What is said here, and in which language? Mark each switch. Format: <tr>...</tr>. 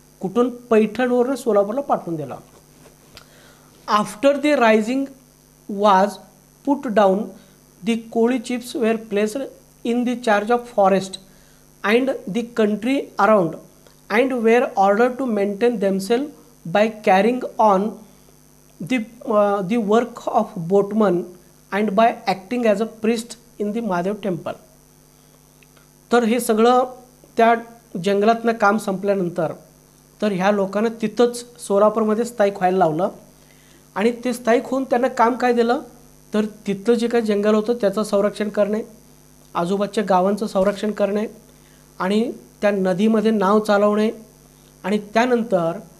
<mr>कुठून, पैठणवरून सोलापूरला पाठवून दिला.</mr> <en>After the rising was put down, the Koli chiefs were placed in the charge of forest and the country around and were ordered to maintain themselves by carrying on the work of boatmen and by acting as a priest in the Mahadev temple.</en> <mr>तर हे सगळं त्या जंगलातनं काम संपल्यानंतर तर ह्या लोकांना तिथंच सोलापूरमध्ये स्थायिक व्हायला लावलं, आणि ते स्थायिक होऊन त्यांना काम काय दिलं, तर तिथलं जे काही जंगल होतं त्याचं संरक्षण करणे, आजूबाजूच्या गावांचं संरक्षण करणे, आणि त्या नदीमध्ये नाव चालवणे, आणि त्यानंतर</mr>